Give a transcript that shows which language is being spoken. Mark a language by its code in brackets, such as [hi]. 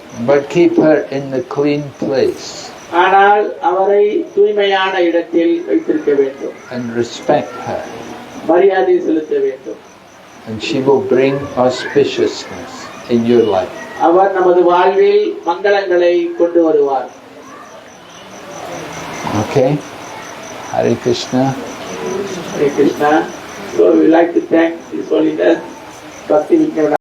[en] But keep her in the clean place. [ta] ஆனால் அவரை தூய்மையான இடத்தில் வைத்திருக்க வேண்டும். [en] And respect her. [ta] மரியாதை செலுத்த வேண்டும். [en] And she will bring auspiciousness in your life. [ta] அவர் நமது வாழ்வில் மங்களங்களை கொண்டு வருவார். [en] Okay? Hare Krishna. Hare Krishna. So we like to thank His Holiness Bhakti Vignana